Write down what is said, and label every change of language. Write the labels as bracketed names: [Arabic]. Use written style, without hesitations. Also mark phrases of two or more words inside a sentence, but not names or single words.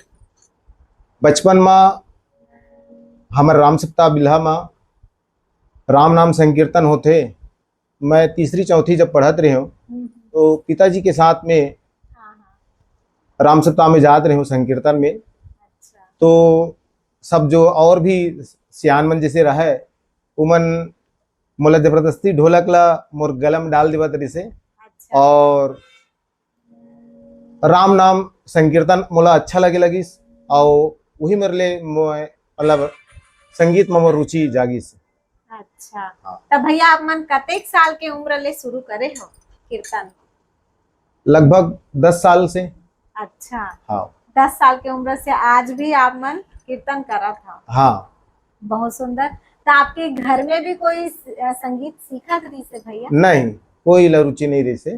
[Chhattisgarhi] बचपन में हमारे राम सप्ताह बिल्हा में राम नाम संकीर्तन होते। मैं तीसरी चौथी जब पढ़त रही हूँ तो पिताजी के साथ में राम सप्ताह में जात रही हूँ संकीर्तन में। अच्छा। तो सब जो और भी सियान मन जैसे रहे उमन मोला जबरदस्ती ढोलक ला मोर गला में डाल देवत रही से। अच्छा। और राम नाम संकीर्तन मोला अच्छा लगे लगिस और वही मेरे लिए मतलब संगीत में मोर रुचि जागिस। अच्छा। तब भैया आप मन कतेक साल के उम्र ले शुरू करे हो कीर्तन? लगभग 10 साल से। अच्छा। हाँ। 10 साल के उम्र से आज भी आप मन कीर्तन करा था? हाँ। बहुत सुंदर। तो आपके घर में भी कोई संगीत सीखा रही से भैया? नहीं, कोई रुचि नहीं रही से।